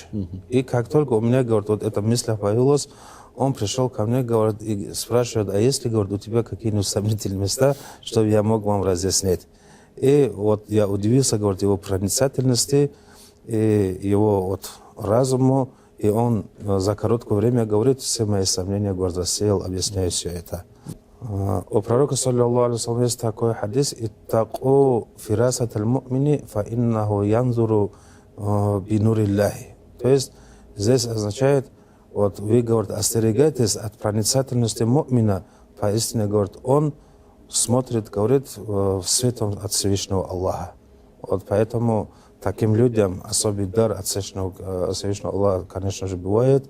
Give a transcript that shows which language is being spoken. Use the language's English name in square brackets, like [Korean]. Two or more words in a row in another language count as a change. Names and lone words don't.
[Russian] И как только у меня, говорит, вот эта мысль появилась, он пришел ко мне, говорит, и спрашивает, а есть ли, говорит, у тебя какие-нибудь сомнительные места, чтобы я мог вам разъяснить. И вот я удивился, говорит, его проницательности, и его вот разуму, и он за короткое время, говорит, все мои сомнения, говорит, рассеял, объясняя все это. У пророка, [Arabic] صلى الله عليه وسلم, [Russian] есть такой хадис: [Arabic] «اتقوا فراسة المؤمن، فإنه ينظر بنور الله». [Russian] То есть здесь означает, вот вы, говорит, остерегайтесь от проницательности му'мина, поистине, говорит, он смотрит, говорит, в светом от Всевышнего Аллаха. Вот поэтому таким людям особый дар от Всевышнего Аллаха, конечно же, бывает.